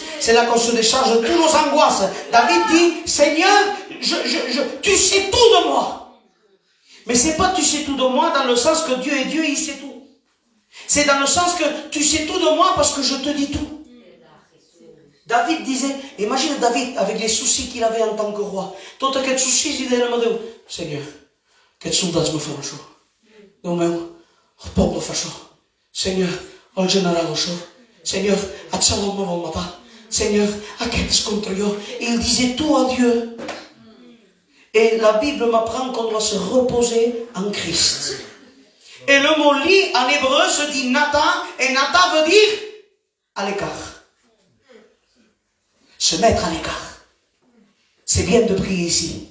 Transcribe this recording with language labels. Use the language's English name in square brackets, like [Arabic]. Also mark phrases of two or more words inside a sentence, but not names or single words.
[French] C'est là qu'on se décharge de toutes nos angoisses. David dit, Seigneur, tu sais tout de moi. Mais c'est pas tu sais tout de moi dans le sens que Dieu est Dieu et il sait tout. C'est dans le sens que tu sais tout de moi parce que je te dis tout. David disait, imagine David avec les soucis qu'il avait en tant que roi. [Catalan] Tot aquests soucis, il deia a Déu, Senyor, aquests soldats me fan això. Déu meu, el poble fa això. Senyor, el general això. Senyor, Absalom me vol matar. Senyor, aquest és contra jo. [French] Il disait tout à Dieu. Et la Bible m'apprend qu'on doit se reposer en Christ. Et le mot lit en hébreu se dit nata, et nata veut dire à l'écart. Se mettre à l'écart. C'est bien de prier ici.